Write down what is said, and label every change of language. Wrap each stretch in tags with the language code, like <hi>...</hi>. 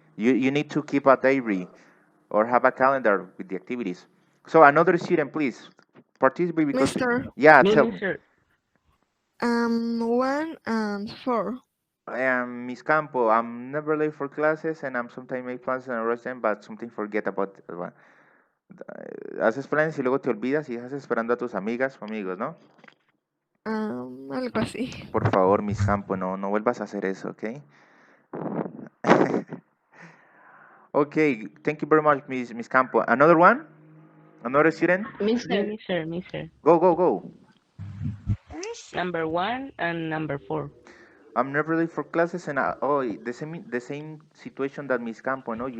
<en>You need to keep a diary or have a calendar with the activities. So another student, please participate because Mister. Yeah, tell me. 1 and 4. Miss Campo, I'm never late for classes and I'm sometimes make plans and rush them, but something forget about.</en> <es>Haces planes y luego te olvidas y dejas esperando a tus amigas o amigos, ¿no? Algo así. Por favor, Miss Campo, no vuelvas a hacer eso, ¿ok?</es> <en>Okay, thank you very much, Miss Campo. Another one? Another student? Mister. Go. Number 1 and number 4. I'm never late for classes and the same situation that Miss Campo, no?</en>